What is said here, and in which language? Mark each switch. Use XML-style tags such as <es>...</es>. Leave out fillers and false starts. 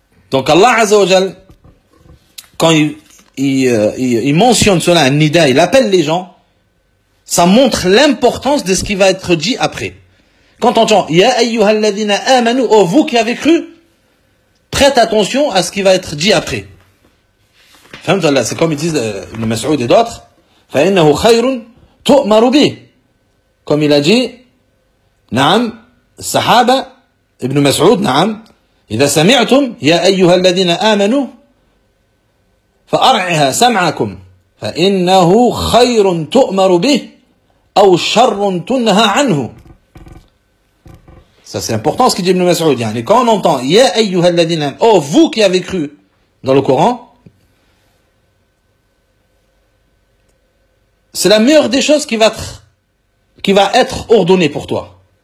<fr>Donc Allah Azza wa Jal, quand il mentionne cela, un nida, il appelle les gens, ça montre l'importance de ce qui va être dit après. Quand on entend Ya ayyuha alladhina amanu, oh vous qui avez cru, prête attention à ce qui va être dit après. C'est comme ils disent Ibn Mas'ud et d'autres.</fr> <ar>فَإِنَّهُ خَيْرٌ تُؤْمَرُ بِهِ.</ar> <fr>Comme il a dit,</fr> <ar>نعم, sahaba, Ibn Mas'ud, نعم, إِذَا سَمِعْتُمْ يَا أَيُّهَا الَّذِينَ آمَنُوا فَأَرْعِهَا سَمْعَكُمْ فَإِنَّهُ خَيْرٌ تُؤْمَرُ بِهِ أَوْ شَرٌ تُنْهَا عَنْهُ.</ar> <fr>Ça c'est important ce qu'il dit Ibn Mas'ud. Yani, quand on entend,</fr> <ar>يَا أَيُّهَا الَّذِينَ آمَنُوا,</ar> <fr>oh vous qui avez cru dans le Coran, c'est la meilleure des choses qui va être ordonnée pour toi.</fr>